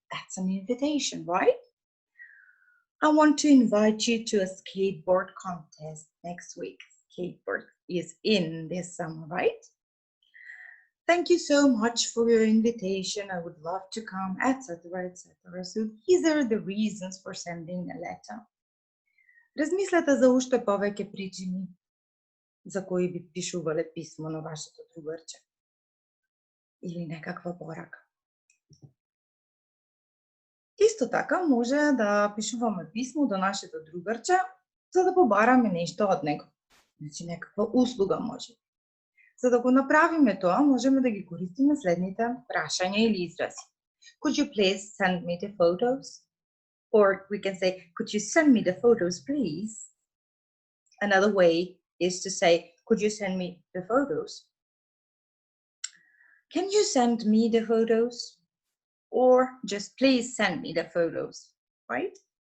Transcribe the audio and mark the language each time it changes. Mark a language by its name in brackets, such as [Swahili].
[English] That's an invitation, right? I want to invite you to a skateboard contest next week. Skateboard is in this summer, right? Thank you so much for your invitation. I would love to come, etc., etc. So these are the reasons for sending a letter. [Macedonian] Размислете за уште повеќе причини за кои би пишувале писмо на вашето другарче или некаква порака. Исто така може да пишуваме писмо до нашето другарче за да побараме нешто од него. Значи некаква услуга може. За да го направиме тоа, можеме да ги користиме следните прашања или изрази. [English] Could you please send me the photos? Or we can say, could you send me the photos, please? Another way is to say, could you send me the photos? Can you send me the photos? Or just please send me the photos, right?